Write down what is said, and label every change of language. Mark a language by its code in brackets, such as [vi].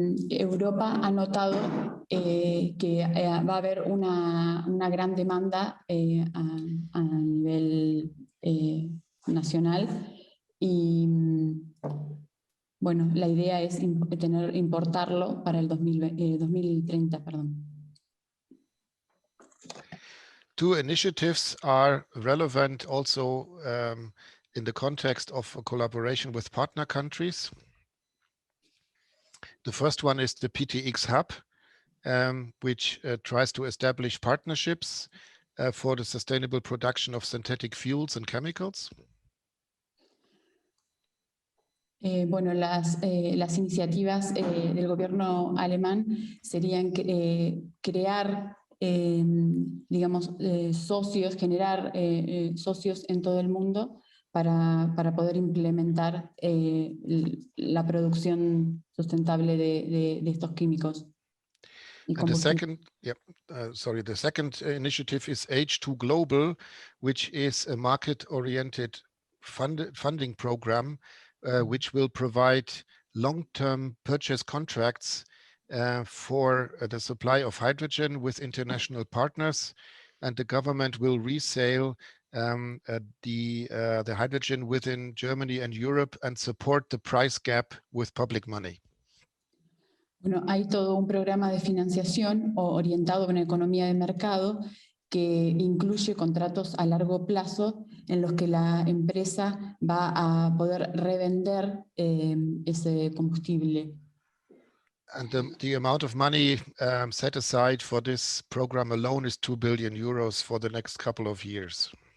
[es] Europa ha notado que va a haber una gran demanda a nivel nacional y bueno, la idea es importarlo para el 2030, perdón. [en] Two initiatives are relevant also in the context of a collaboration with partner countries. The first one is the PTX Hub, which tries to establish partnerships for the sustainable production of synthetic fuels and chemicals. [es] Bueno, las iniciativas del gobierno alemán serían crear, digamos, socios, generar socios en todo el mundo para poder implementar la producción sustentable de estos químicos. [en] And the second, the second initiative is H2 Global, which is a market-oriented funding program, which will provide long-term purchase contracts for the supply of hydrogen with international partners, and the government will resale the hydrogen within Germany and Europe and support the price gap with public money. [es] Bueno, hay todo un programa de financiación orientado a una economía de mercado que incluye contratos a largo plazo en los que la empresa va a poder revender ese combustible. [en] And the amount of money set aside for this program alone is 2 billion euros for the next couple of years.